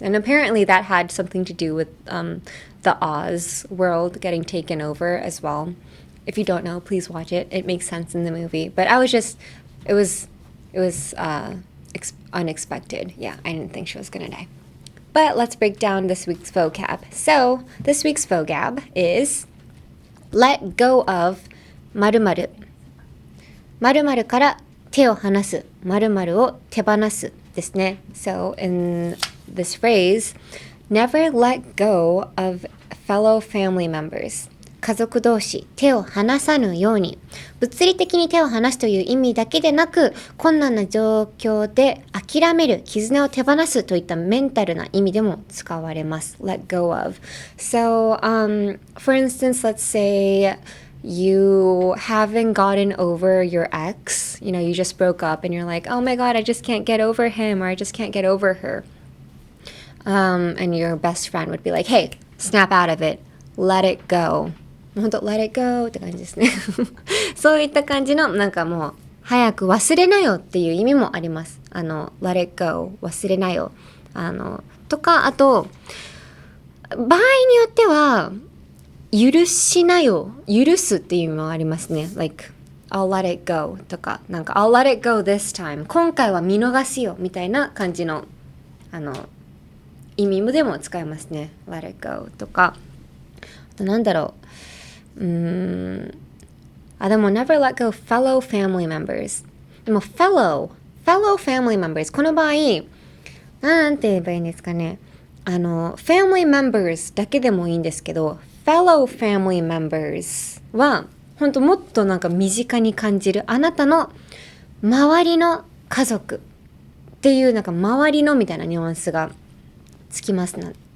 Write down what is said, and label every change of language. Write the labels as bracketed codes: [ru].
[en] And apparently that had something to do with the Oz world getting taken over as well. If you don't know, please watch it. It makes sense in the movie. But it was unexpected. Yeah, I didn't think she was gonna die. But let's break down this week's vocab. So this week's vocab is let go of [ja] 〇〇〇〇から手を離す〇〇を手放すですね。 [en] So in this phrase, never let go of fellow family members. [ja] 家族同士手を離さぬように物理的に手を離すという意味だけでなく困難な状況で諦める絆を手放すといったメンタルな意味でも使われます [en] let go of so for instance let's say you haven't gotten over your ex you just broke up and you're like oh my god I just can't get over him or I just can't get over her and your best friend would be like hey snap out of it let it go [ja] 本当 let it go って感じですねそういった感じのもう早く忘れなよっていう意味もありますlet it go 忘れなよとかあと場合によっては許しなよ許すっていう意味もありますね I'll let it go とか [en] I'll let it go this time [ja] 今回は見逃すよみたいな感じの意味でも使いますね。 let it go とか、あとなんだろう、でも [en] never let go fellow family members。 [ja] でも fellow family members、 この場合なんて言えばいいんですかね、family members だけでもいいんですけど、fellow family members は本当もっとなんか身近に感じる、あなたの周りの家族っていう、なんか周りのみたいなニュアンスがつきますね。